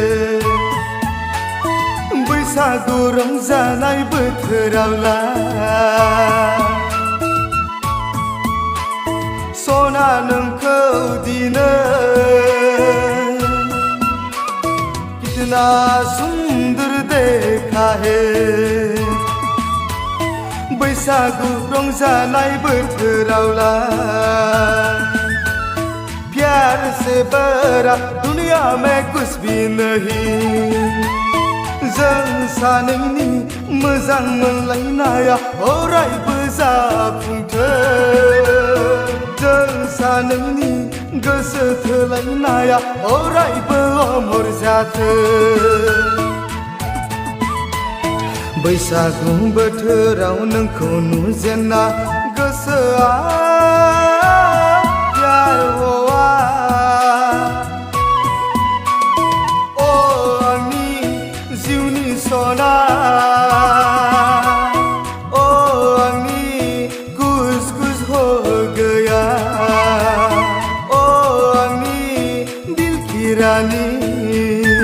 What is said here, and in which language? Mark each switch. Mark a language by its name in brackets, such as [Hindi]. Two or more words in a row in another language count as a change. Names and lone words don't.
[Bodo] बैसागु रंजानाय बोथोरावला सना नोंखौ दिनै [Hindi] कितना सुंदर देखा है [Bodo] बैसागु रंजानाय बोथोरावला [Hindi] प्यार से बड़ा दुनिया में कुछ भी नहीं [Bodo] जों सानैनि मोजां मोनलायनाया अरायबो जाफुंथों जों सानैनि गोसो थोलायनाया अरायबो अमर जाथों बैसागु बोथोराव नोंखौ नुजेनना गोसोआ [Hindi] प्यार हवा [Bodo] ओ आंनि जिउनि सना ओ आंनि [Hindi] खुस खुस हो गया [Bodo] ओ आंनि [Hindi] दिल की रानी